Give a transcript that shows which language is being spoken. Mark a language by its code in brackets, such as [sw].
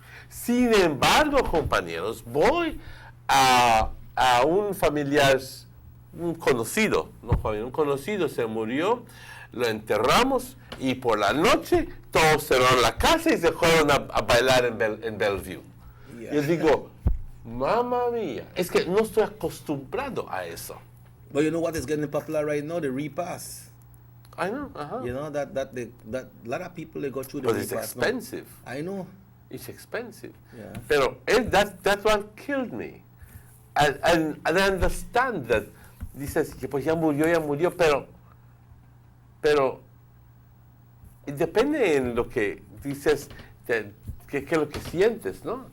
[es] Sin embargo, compañeros, voy a un familiar, un conocido se murió, lo enterramos y por la noche todos cerraron la casa y se fueron a bailar en Bellevue. Yeah. Yo digo, mamma mía, es que no estoy acostumbrado a eso. [en] But you know what is getting popular right now? The repass. I know. You know that lot of people they go through the but repass. It's expensive. No? I know. It's expensive. Yeah. Pero that's what killed me. And I understand that [es] dices que pues ya murió, pero depende en lo que dices, qué es lo que sientes, ¿no?